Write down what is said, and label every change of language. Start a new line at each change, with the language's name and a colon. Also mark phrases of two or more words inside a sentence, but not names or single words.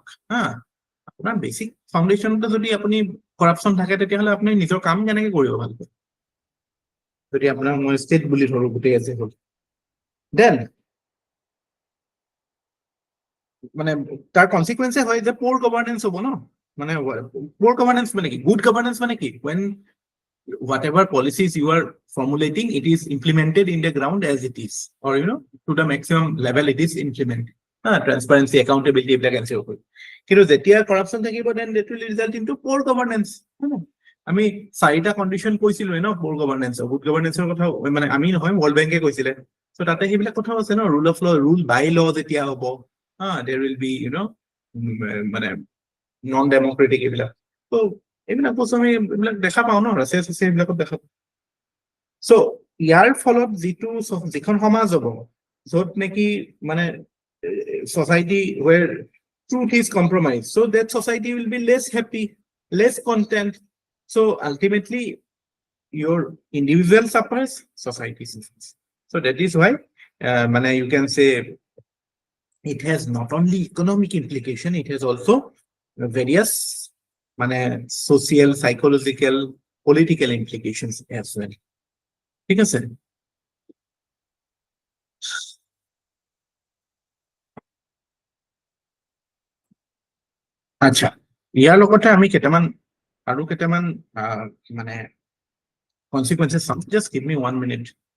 Assamese: হা, আপোনাৰ
English: basic foundation
Assamese: যদি আপুনি কৰাপশ্যন থাকে, তেতিয়াহ'লে আপুনি নিজৰ কাম কেনেকে কৰিব ভালকৈ, যদি আপোনাৰ মই ষ্টেট বুলি ধৰো গোটেই আছে হ'ল। দেন মানে তাৰ কনচিকুৱেন্সে হয় যে
English: poor governance
Assamese: হ'ব ন। মানে
English: poor governance
Assamese: মানে কি?
English: good governance
Assamese: মানে কি?
English: when whatever policies you are formulating, it is implemented in the ground as it is, or to the maximum level it is implemented. Transparency, accountability
Assamese: এইবিলাক এনচিঅ'ৰ কৰি। কিন্তু যেতিয়া কৰাপশ্যন থাকিব,
English: then that will result into poor governance.
Assamese: আমি 4টা কণ্ডিশ্যন কৈছিলোৱে ন
English: poor governance. good governance
Assamese: কথা মানে আমি নহয়,
English: World Bank
Assamese: কৈছিলে। চ' তাতে সেইবিলাক কথাও আছে ন,
English: rule of law, rule by law
Assamese: যেতিয়া হ'ব,
English: there will be
Assamese: মানে
English: non democratic এইবিলাক।
Assamese: ত' এইবিলাক বস্তু আমি এইবিলাক দেখা পাওঁ ন, ৰাছিয়া চাছিয়া এইবিলাকত দেখা পাওঁ। চ' ইয়াৰ ফলত যিখন সমাজ হ'ব, য'ত নেকি মানে
English: society where truth is compromised, so that society will be less happy, less content. So ultimately your individual suffers, society suffers. So that is why you can say it has not only economic implication, it has also various social, psychological, political implications as well.
Assamese: ঠিক আছে? আচ্ছা, ইয়াৰ লগতে আমি আৰু কেইটামান মানে
English: consequences
Assamese: চাম।
English: Just give me 1 minute.